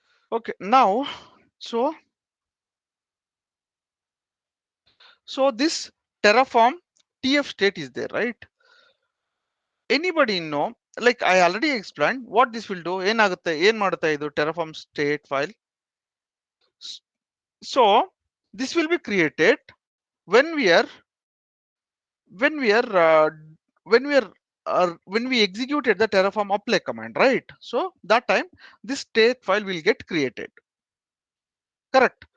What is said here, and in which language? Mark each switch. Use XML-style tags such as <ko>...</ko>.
<en>Okay, now, so this Terraform TF state is there, right? Anybody know, like I already explained what this will do.</en> <kn>ಏನಾಗುತ್ತೆ, ಏನ್ ಮಾಡುತ್ತೆ ಇದು terraform state file?</kn> <en>S- so this will be created when we are when we are when we are when we executed the terraform apply command, right? So that time this state file will get created. Correct.</en>